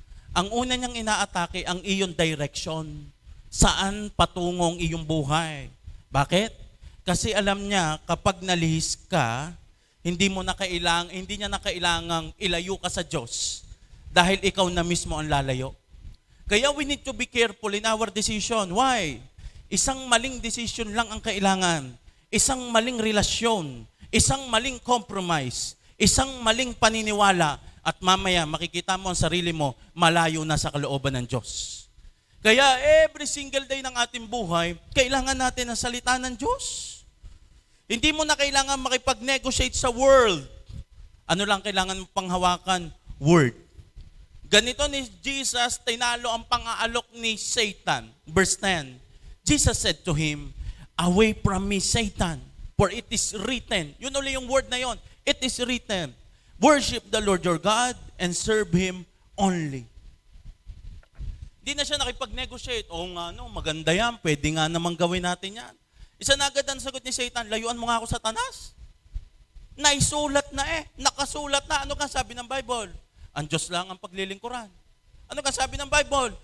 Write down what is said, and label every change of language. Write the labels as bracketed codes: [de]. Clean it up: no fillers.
[tl] Ang una niyang inaatake, ang iyong direction. Saan patungong iyong buhay? Bakit? Kasi alam niya, kapag nalihis ka, hindi niya na kailangang ilayo ka sa Diyos dahil ikaw na mismo ang lalayo. [en] Kaya we need to be careful in our decision. [tl] Why? Isang maling decision lang ang kailangan. Isang maling relasyon. Isang maling compromise. Isang maling paniniwala. At mamaya makikita mo ang sarili mo malayo na sa kalooban ng Diyos. Kaya every single day ng ating buhay, kailangan natin ang salita ng Diyos. Hindi mo na kailangan makipag-negotiate sa world. Ano lang kailangan mo panghawakan? Word. Ganito ni Jesus, tinalo ang pang-aalok ni Satan. [en] Verse 10, Jesus said to him, away from me, Satan, for it is written. Yun ulit yung word na yun. It is written, worship the Lord your God and serve Him only. [tl] Hindi na siya nakipag-negotiate. Oo nga, no, maganda yan. Pwede nga namang gawin natin yan. Isa na agad ang sagot ni Satan, layuan mo nga ako, Satanas. Naisulat na nakasulat na. Ano ka sabi ng Bible? Ang Diyos lang ang paglilingkuran. Ano ka sabi ng Bible?